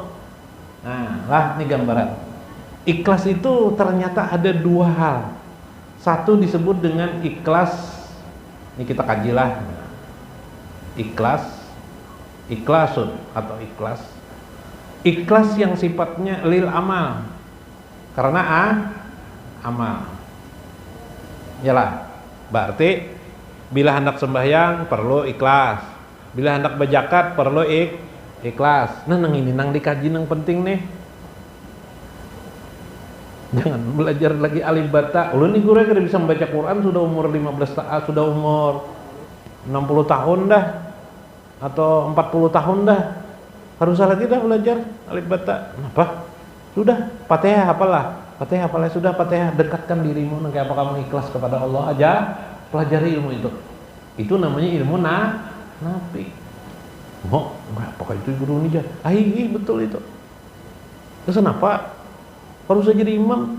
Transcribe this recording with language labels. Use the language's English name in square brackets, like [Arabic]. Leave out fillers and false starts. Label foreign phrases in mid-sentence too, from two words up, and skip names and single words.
[Indonesian] Nah, lah ini gambaran. Ikhlas itu ternyata ada dua hal. Satu disebut dengan ikhlas, ini kita kajilah. Ikhlas, ikhlasun atau ikhlas. Ikhlas yang sifatnya [Arabic] للعمل. [Indonesian] Karena amal. Yalah. Berarti bila hendak sembahyang perlu ikhlas. Bila hendak berzakat perlu ikhlas. [Banjar] Nah, nang ini nang dikaji nang penting nih. Jangan belajar lagi alif bata. Lu nih guru kada bisa membaca Quran sudah umur 15 tahun, sudah umur 60 tahun dah atau 40 tahun dah. [Indonesian] Harus lagi dah belajar alif bata. Kenapa? Sudah, Fatihah hafalah. [Banjar] Fatihah hafalah sudah, Fatihah dekatkan dirimu nang kayak apa kamu ikhlas kepada Allah aja, pelajari ilmu itu. [Indonesian] Itu namanya ilmu nafi. Oh, enggak, pakai itu guru nih aja. Betul itu. Terus kenapa? Harus jadi imam.